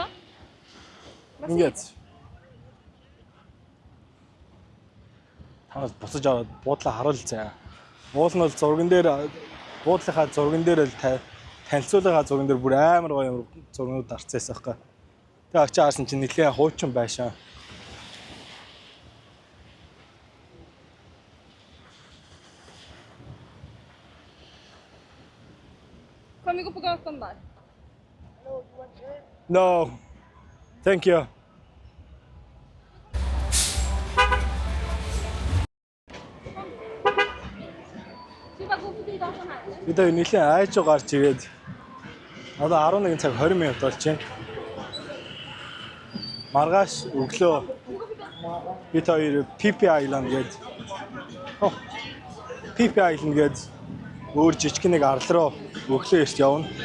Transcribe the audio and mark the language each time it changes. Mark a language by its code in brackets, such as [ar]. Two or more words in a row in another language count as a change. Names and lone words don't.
[mn] Ингээд танаас буцаж аваад буудлаа харуул заа. Уул нь бол зурган дээр буудлынхаа зурган дээр л танилцуулгын зурган дээр бүр амар гоё зургнууд арцсан байхгүй. Тэгээ очиж харсан чинь нэлээ хуучин байшаа. [sv] Kan vi gå på gatan där? [en] No. Thank you. [sv] Ska vi bara gå förbi gatan här? [mn] Бид хоёр нэлээ айж гарч ирээд одоо 11 цаг 20 минут болж байна. Маргааш өглөө бид хоёр PP Island гээд PP Island гээд өөр жижиг нэг арал руу өглөө эрт явна.